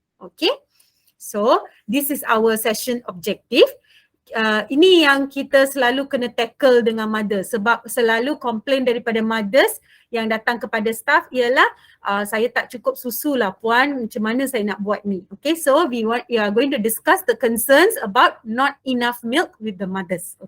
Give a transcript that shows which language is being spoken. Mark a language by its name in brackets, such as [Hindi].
[English] Okay, so this is our session objective. [Malay] Ini yang kita selalu kena tackle dengan mother sebab selalu komplain daripada mothers yang datang kepada staff ialah saya tak cukup susu lah puan, macam mana saya nak buat ni. [English] Okay, so we are going to discuss the concerns about not enough milk with the mothers.